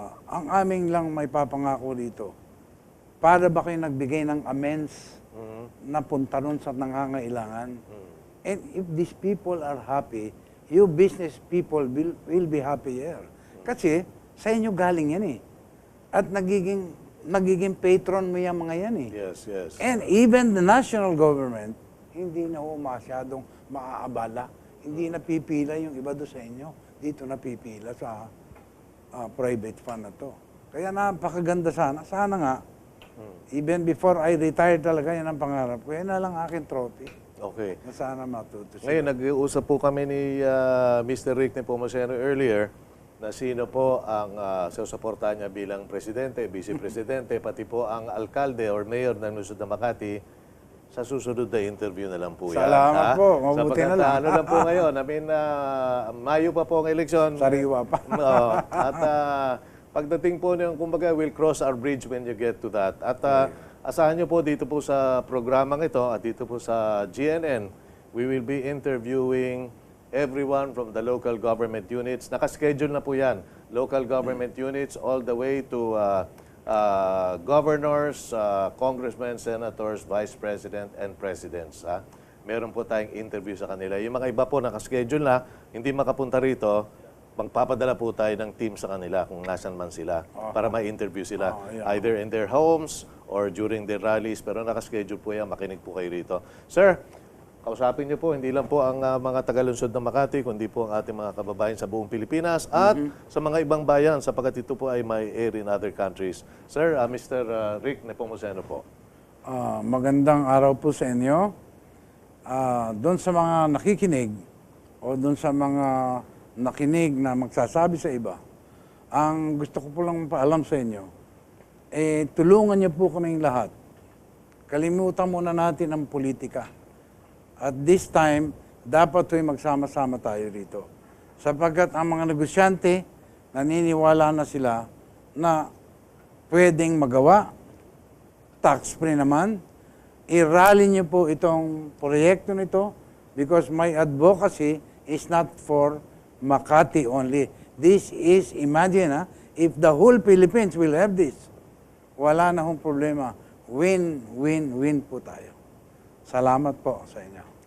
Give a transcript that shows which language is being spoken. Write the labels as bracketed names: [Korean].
[Filipino] Ang aming lang may papangako dito, para ba kayo nagbigay ng amends na punta ron sa nangangailangan? [English] And if these people are happy, you business people will be happier. [Filipino] Kasi sa inyo galing yan eh. At nagiging patron mo yung mga yan eh. [English] Yes. And even the national government, [Filipino] hindi na ho masyadong maaabala. Hindi na pipila yung iba doon sa inyo. Dito na pipila sa private fund na to. Kaya napakaganda sana. Sana nga, [English] even before I retire [Filipino] talaga, yan ang pangarap ko. Yan na lang aking trophy. [English] Okay. [Filipino] Na sana matuto siya. Ngayon, nag-uusap po kami ni Mr. RIC NEPOMUCENO earlier na sino po ang susuportahan niya bilang presidente, vice-presidente, pati po ang alkalde or mayor ng Lungsod ng Makati. Sa susunod na interview na lang po yan. Salamat po. Mabuti na lang. Ano lang po ngayon. I mean, Mayo pa po ang eleksyon. Sariwa pa. At pagdating po nyo, kumbaga, [English] we'll cross our bridge when you get to that. [Filipino] At asahan nyo po dito po sa programang ito at dito po sa GNN, [English] we will be interviewing everyone from the local government units. [Filipino] Nakaschedule na po yan. [English] Local government units all the way to governors, congressmen, senators, vice president, and presidents. [Filipino] Meron po tayong interview sa kanila. Yung mga iba po nakaschedule na, hindi makapunta rito, magpapadala po tayo ng team sa kanila kung nasan man sila para ma-interview sila. [English] Either in their homes or during their rallies. [Filipino] Pero nakaschedule po yan, makinig po kayo rito. Sir, kausapin niyo po, hindi lang po ang mga taga-lungsod ng Makati, kundi po ang ating mga kababayan sa buong Pilipinas at sa mga ibang bayan, sapagkat ito po ay may air [English] in other countries. [Filipino] Sir, Mr. RIC NEPOMUCENO po. Magandang araw po sa inyo. Doon sa mga nakikinig o doon sa mga nakinig na magsasabi sa iba, ang gusto ko po lang paalam sa inyo, tulungan niyo po kaming lahat. Kalimutan muna natin ang politika. [English] At this time, [Filipino] dapat magsama-sama tayo rito. Sapagkat ang mga negosyante, naniniwala na sila na pwedeng magawa, tax-free naman. I-rally niyo po itong proyekto nito [English] because my advocacy is not for Makati only. This is, imagine, if the whole Philippines will have this, [Filipino] wala na hong problema. Win-win-win po tayo. Salamat po sa inyo.